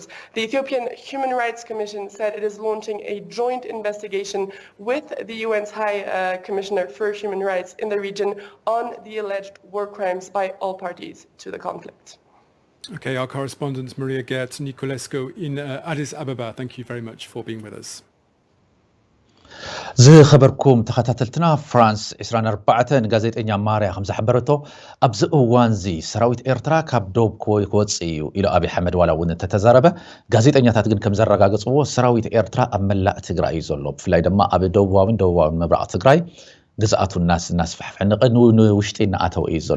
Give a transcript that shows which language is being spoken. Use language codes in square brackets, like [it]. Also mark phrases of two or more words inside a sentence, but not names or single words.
[en] The Ethiopian Human Rights Commission said it is launching a joint investigation with the UN's High Commissioner for Human Rights in the region on the alleged war crimes by all parties to the conflict. Okay, our correspondent Maria Gert Nicolescu in Addis Ababa, thank you very much for being with us. [ti] ዝኸበርኩም ተኸታተልትና ፍራንስ 24 ጋዜጠኛ ማርያ ከም ዝሕበረቶ ኣብዚ እዋንዚ ሰራዊት ኤርትራ ካብ ዶብ ክወፅእ እዩ ኢሉ አብይ አሕመድ ዋላ እውን ተተዛረበ ጋዜጠኛታት ግን ከም ዘረጋገፅዎ ሰራዊት ኤርትራ ኣብ መላእ ትግራይ እዩ ዘሎ ብፍላይ ድማ ኣብ ደቡባውን ምብራቕ ትግራይ ግዛአቱ ናስ ፈሕፈሕ ንውሽጢ እናኣተው እዩ ዘሎ